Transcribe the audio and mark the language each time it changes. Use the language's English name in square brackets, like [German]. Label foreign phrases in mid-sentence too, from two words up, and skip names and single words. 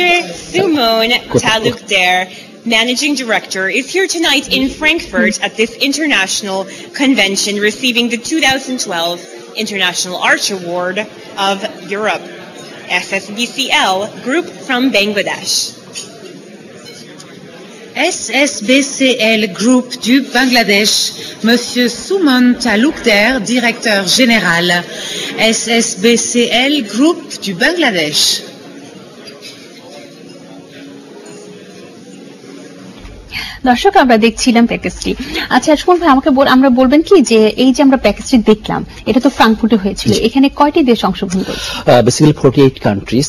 [English] Sumon Talukder, Managing Director, is here tonight in Frankfurt at this international convention, receiving the 2012 International Arch Award of Europe. SSBCL Group from Bangladesh. [French] SSBCL Group du Bangladesh, Monsieur Suman Talukder, directeur général. SSBCL Group du Bangladesh. [Bangla] দর্শক, আমরা দেখছিলাম প্যাকেজটি। আচ্ছা সুমন ভাই, আমাকে আমরা বলবেন কি যে এই যে আমরা প্যাকেজটি দেখলাম, এটা তো ফ্রাঙ্কফুর্টে হয়েছিল, এখানে কয়টি দেশ অংশগ্রহণ করেছে? [English] basically 48 countries.